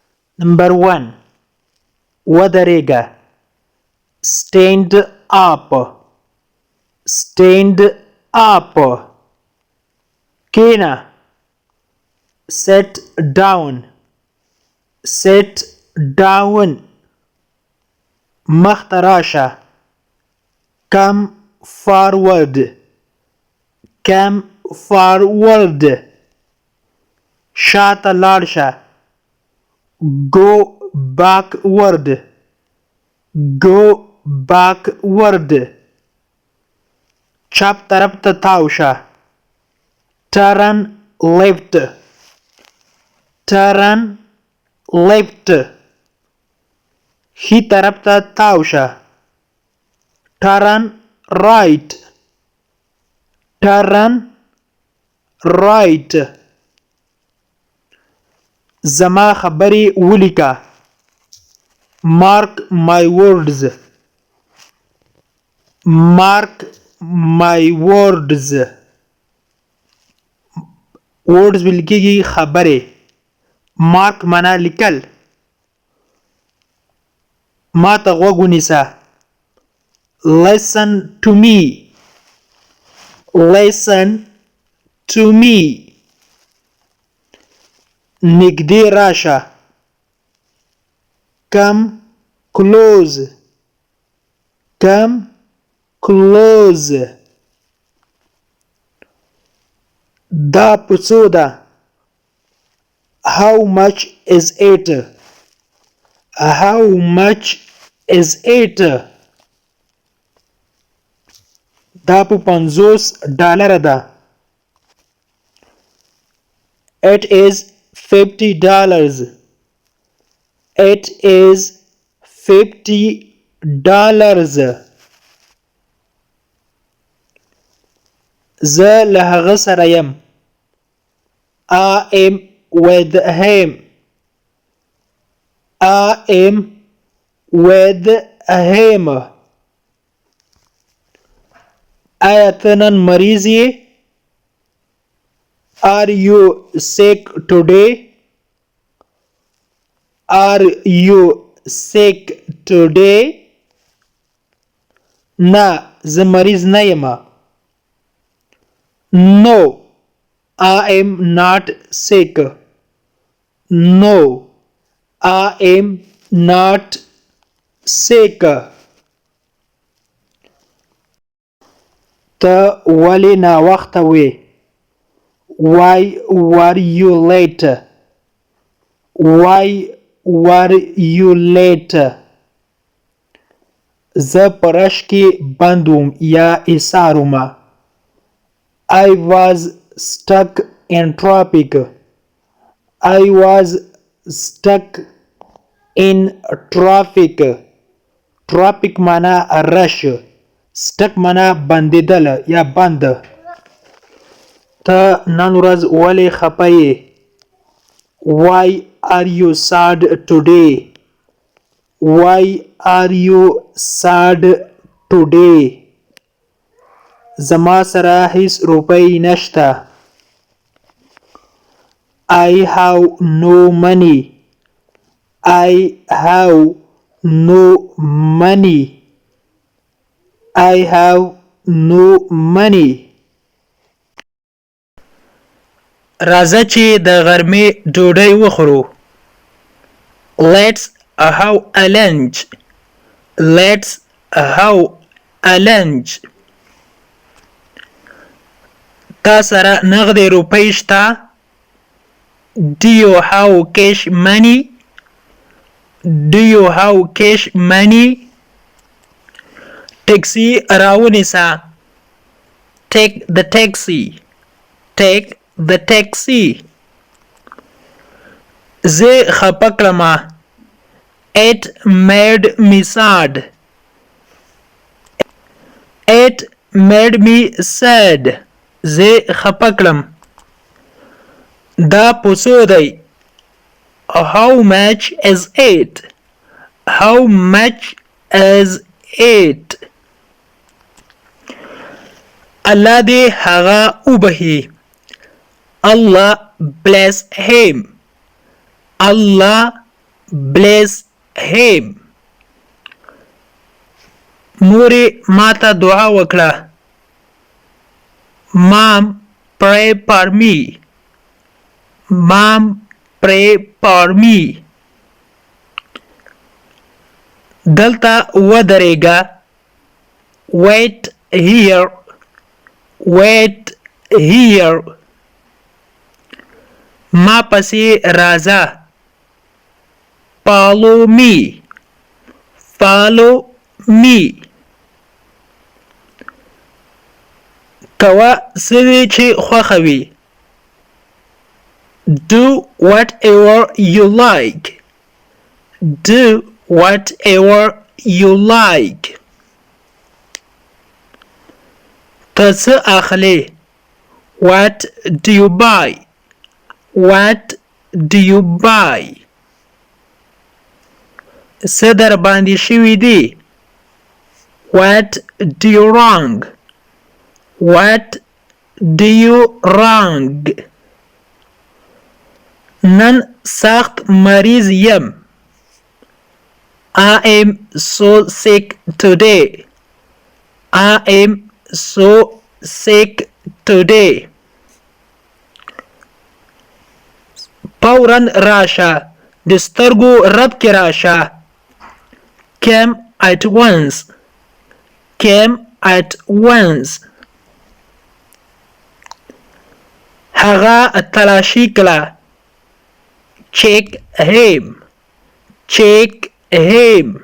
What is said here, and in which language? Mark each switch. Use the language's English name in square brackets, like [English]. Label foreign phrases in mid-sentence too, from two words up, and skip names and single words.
[English] Number 1. ودرېږه. Stand up. Stand up. کېنه. Sit down. Sit down. [Pashto] مخته راشه. [English] Come forward. Come forward. [Pashto] شاته لاړ شه. [English] Go backward. Go backward. [Pashto] چپ طرف ته تاو شه. [English] Turn left. Turn left. [Pashto] ښي طرف ته تاو شه. [English] Turn right. Turn right. [Pashto] زما خبرې ولیکه. [English] Mark my words. Mark my words. [Pashto] words ویل کېږي خبرې. Mark معنا لیکل. ما ته غوږ ونیسه. [English] Listen to me. Listen to me. [Pashto] نږدې راشه. [English] Come close. Come close. [Pashto] دا په څو ده. [English] How much is it? How much is it? [Pashto] دا په $50 ده. [English] It is $50. It is $50. [Pashto] زه له هغه سره یم. [English] I am with him. I am with him. [Pashto] آیا ته نن مریض یې؟ [English] Are you sick today? Are you sick today? [Pashto] نه زه مریض نه یم. [English] No, I am not sick. No, I am not sick. [Pashto] ته ولې ناوخته وې؟ [English] Why were you late? Why were you late? [Pashto] زه په رش کې بند وم یا ایسار ومه. [English] I was stuck in traffic. I was stuck in traffic. [Pashto] Traffic معنا رش. Stuck معنا بندېدل یا بند. ته نن ورځ ولې خفه یې؟ [English] Why are you sad today? Why are you sad today? [Pashto] زما سره هیڅ روپۍ نشته. [English] I have no money. I have no money. I have no money. [Pashto] راځه چې د غرمې ډوډۍ وخورو. [English] Let's have a lunch. Let's have a lunch. [Pashto] تا سره نغدې روپۍ شته؟ [English] Do you have cash money? Do you have cash money? [Pashto] ټیکسي راونیسه. [English] Take the taxi. Take the taxi. [Pashto] زه خپه کړمه. [English] It made me sad. It made me sad. [Pashto] زه خپه کړم. دا په څو دی؟ [English] How much is it? How much is it? [Pashto] الله دې هغه وبخي. [English] Allah bless him. Allah bless him. [Pashto] مورې ماته دعا وکړه. [English] Mom, pray for me. Mom, pray for me. [Pashto] دلته ودرېږه. [English] Wait here. Wait here. [Pashto] ما پسې راځه. [English] Follow me. Follow me. [Pashto] کوه څه وی چې خوښه وي. [English] Do whatever you like. Do whatever you like. [Pashto] ته څه اخلې. [English] What do you buy? What do you buy? [Pashto] څه در باندې شوي دي. [English] What do you wrong? What do you wrong? [Pashto] نن سخت مریض یم. [English] I am so sick today. I am so sick today. [Pashto] فوراً راشه. د سترګو رپ کې راشه. [English] Come at once. Come at once. [Pashto] هغه تلاشي کړه. [English] Check him. Check him.